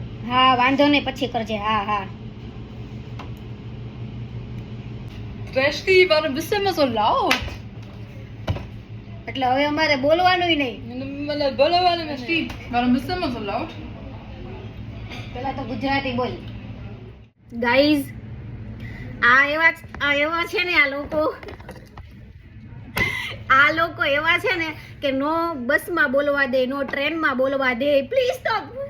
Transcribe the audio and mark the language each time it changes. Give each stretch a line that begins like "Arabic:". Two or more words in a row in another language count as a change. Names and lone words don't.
Gujarati: હા વાંધો નહીં, પછી કરજે. હા હા.
German: Rashti, warum bist du immer so laut?
Gujarati: એટલે હવે અમારે બોલવાનું નહીં.
German: Rashti, warum bist du immer so laut?
Gujarati: પેલા તો ગુજરાતી બોલ. ગાઈઝ, આ એવા છે ને, આ લોકો એવા છે ને કે નો બસમાં બોલવા દે, નો ટ્રેનમાં બોલવા દે.
English: please stop.